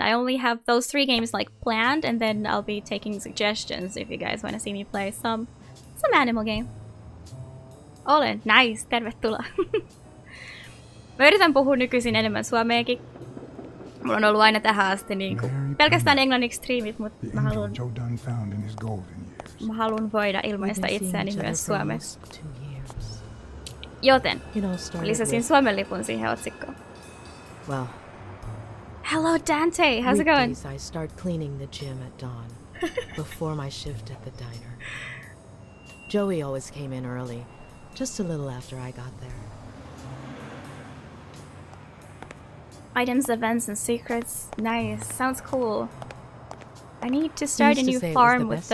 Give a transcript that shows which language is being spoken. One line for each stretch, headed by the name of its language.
English: I only have those 3 games like planned, and then I'll be taking suggestions if you guys want to see me play some animal game.
Finnish: Olen, nice, tervetuloa. Mä yritän puhua nykyisin enemmän suomeakin. Mulla on ollut aina tähän asti niinku pelkästään englanniksi striimit, mutta mä haluan voida ilmaista itseäni myös suomeksi. Joten lisäsin Suomen lipun siihen otsikkoon.
English: Well, hello Dante, how's it going? I start cleaning the gym at dawn before my shift at the diner. Joey always came in early, just a little after I got there. Items, events, and secrets. Nice. Sounds cool. I need to start a new farm with the